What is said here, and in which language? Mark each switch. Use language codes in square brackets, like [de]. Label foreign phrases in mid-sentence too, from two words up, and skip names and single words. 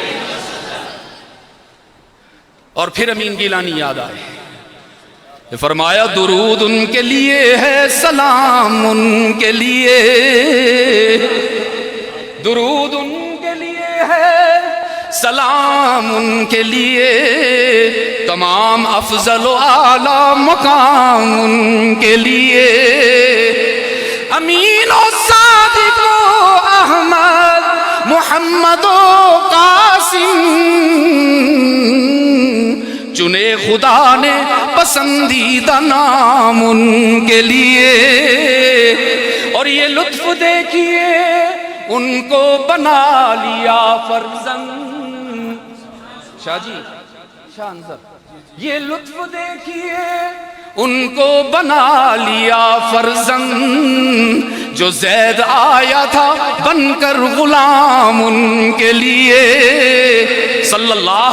[ur] اور پھر امین گیلانی یاد آئے، فرمایا درود ان کے لیے ہے، سلام ان کے لیے، درود ان کے لیے ہے، سلام ان کے لیے، تمام افضل و اعلیٰ مقام ان کے لیے. امین و صادق و احمد محمد و قاسم چنے خدا نے پسندیدہ نام ان کے لیے. اور یہ لطف دیکھیے ان کو بنا لیا فرزند. شاہ جی، شاہ انظر، یہ لطف دیکھیے ان کو بنا لیا فرزند، جو زید آیا تھا بن کر غلام ان کے لیے [ar] صلی اللہ.